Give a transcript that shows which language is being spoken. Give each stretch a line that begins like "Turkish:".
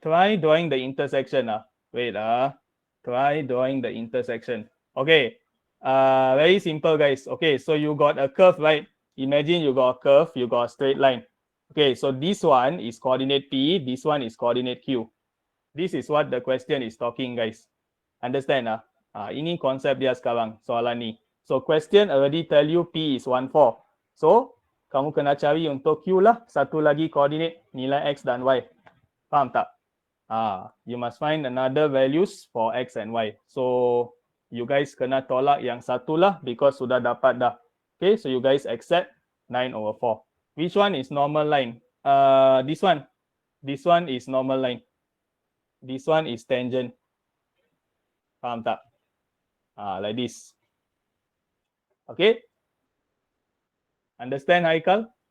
English: Try drawing the intersection. Wait. Try drawing the intersection. Okay. Very simple, guys. Okay. So you got a curve, right? Imagine you got a curve. You got a straight line. Okay. So this one is coordinate P. This one is coordinate Q. This is what the question is talking, guys. Understand?
Malay: Ini konsep dia sekarang, soalan ni.
English: So question already tell you P is 1, 4.
Malay: So kamu kena cari untuk Q lah. Satu lagi coordinate, nilai X dan Y. Faham tak?
English: You must find another values for X and Y. So you guys
Malay: kena tolak yang satu lah
English: because
Malay: sudah dapat dah.
English: Okay, so you guys accept 9/4. Which one is normal line? This one. This one is normal line. This one is tangent.
Malay: Faham tak?
English: Like this. Okay. Understand, Haikal?